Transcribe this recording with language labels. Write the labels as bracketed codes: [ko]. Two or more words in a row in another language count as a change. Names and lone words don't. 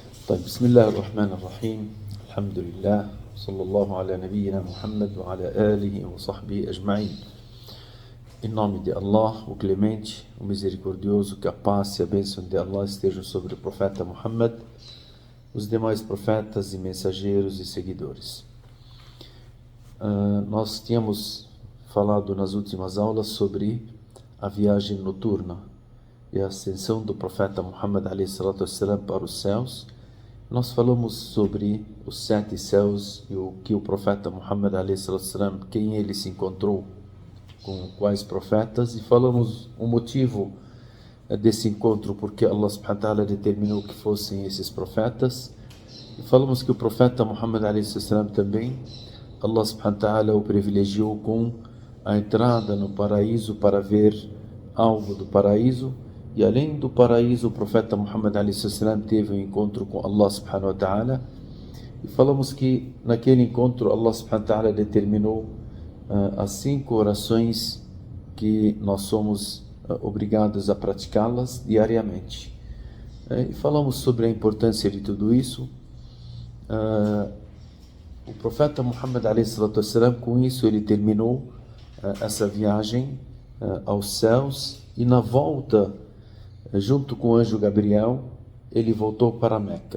[ar] طيب بسم الله الرحمن الرحيم الحمد لله صلى الله على نبينا Muhammad وعلى آله وصحبه أجمعين. [pt] Em nome de Allah, o Clemente, o Misericordioso, que a paz e a bênção de Allah estejam sobre o profeta Muhammad, os demais profetas e mensageiros e seguidores. Nós tínhamos falado nas últimas aulas sobre a viagem noturna e a ascensão do profeta Muhammad a.s. para os céus. Nós falamos sobre os 7 céus e o que o profeta Muhammad a.s., quem ele se encontrou, com quais profetas, e falamos o motivo desse encontro, porque [ar] الله سبحانه وتعالى [pt] determinou que fossem esses profetas, e falamos que o profeta Muhammad a.s. também, [ar] الله سبحانه وتعالى [pt] o privilegiou com a entrada no paraíso para ver algo do paraíso. E além do paraíso, o profeta Muhammad a.s. teve um encontro com [ar] الله سبحانه وتعالى. [pt] E falamos que naquele encontro [ar] الله سبحانه وتعالى [pt] determinou as 5 orações que nós somos obrigados a praticá-las diariamente. E falamos sobre a importância de tudo isso. O profeta Muhammad a.s. com isso ele terminou essa viagem aos céus, e na volta, junto com o anjo Gabriel, ele voltou para Meca.